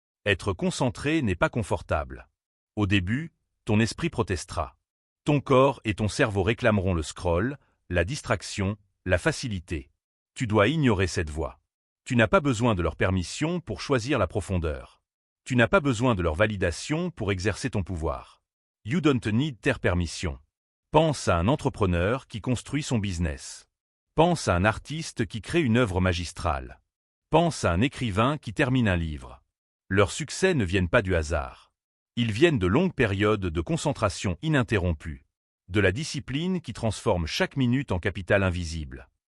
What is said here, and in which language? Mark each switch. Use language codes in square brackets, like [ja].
[fr] Être concentré n'est pas confortable. Au début, ton esprit protestera. Ton corps et ton cerveau réclameront le scroll, la distraction, la facilité. Tu dois ignorer cette voix. Tu n'as pas besoin de leur permission pour choisir la profondeur. Tu n'as pas besoin de leur validation pour exercer ton pouvoir. [en] You don't need their permission. [fr] Pense à un entrepreneur qui construit son business. Pense à un artiste qui crée une œuvre magistrale. Pense à un écrivain qui termine un livre. Leurs succès ne viennent pas du hasard. Ils viennent de longues périodes de concentration ininterrompue. De la discipline qui transforme chaque minute en capital invisible.